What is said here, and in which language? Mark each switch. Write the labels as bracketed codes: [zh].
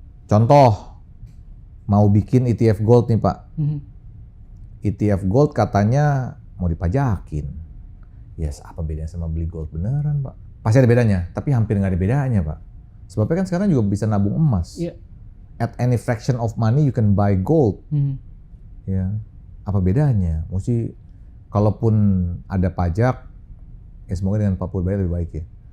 [id] Contoh, mau bikin ETF Gold nih Pak. ETF Gold katanya mau dipajakin. Yes, apa bedanya sama beli gold beneran Pak? Pasti ada bedanya, tapi hampir nggak ada bedanya Pak. Sebabnya kan sekarang juga bisa nabung emas. [en] At any fraction of money you can buy gold. [id] Ya, apa bedanya? Mesti kalaupun ada pajak, ya semoga dengan Pak Purbaya lebih baik ya.